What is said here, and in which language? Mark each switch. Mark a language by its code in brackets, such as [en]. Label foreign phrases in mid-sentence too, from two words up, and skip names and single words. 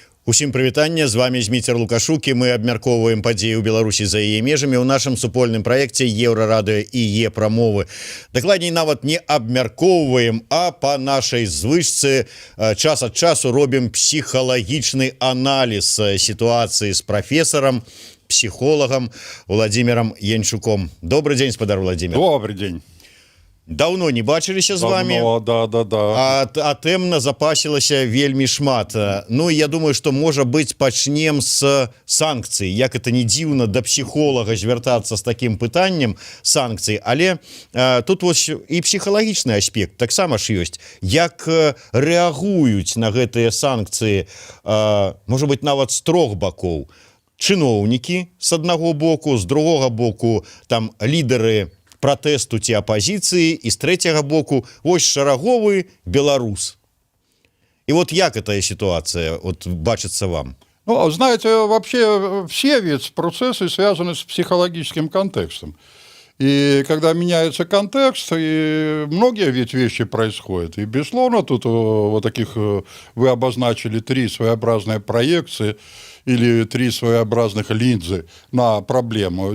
[be] Усім прывітанне, з вами Зміцер Лукашук, і мы абмяркоўваем падзеі ў Беларусі за яе межамі ў нашым супольным праекце Еўрарадыё і Е-прамовы. Дакладней, нават не абмяркоўваем, а па нашай звычцы час ад часу робім псіхалагічны аналіз сітуацыі з прафесарам, псіхолагам Владимиром Янчуком. [ru] Добрый день, спадар Владимир. Добрый день. [be] Давно не бачыліся з вами, а тэмна запасілася вельмі шмат. Ну, я думаю, што, можа быць, пачнем з санкцый. Як это не дзіўна да псіхолага звяртацца з такім пытаннем санкцый, але тут вось і псіхалагічны аспект таксама ж ёсць. Як рэагуюць на гэтыя санкцыі, можа быць, нават з трох бакоў. Чыноўнікі з аднаго боку, з другога боку там лідары пратэсту ці апозіцыі, і з трэцяга боку вось шараговы беларус. [ru] И вот як эта ситуация вот бачится вам? Ну, знаете, вообще все ведь процессы связаны с психологическим контекстом. И когда меняется контекст, и многие ведь вещи происходят. И, безусловно, тут вот таких вы обозначили три своеобразные проекции или три своеобразных линзы на проблему.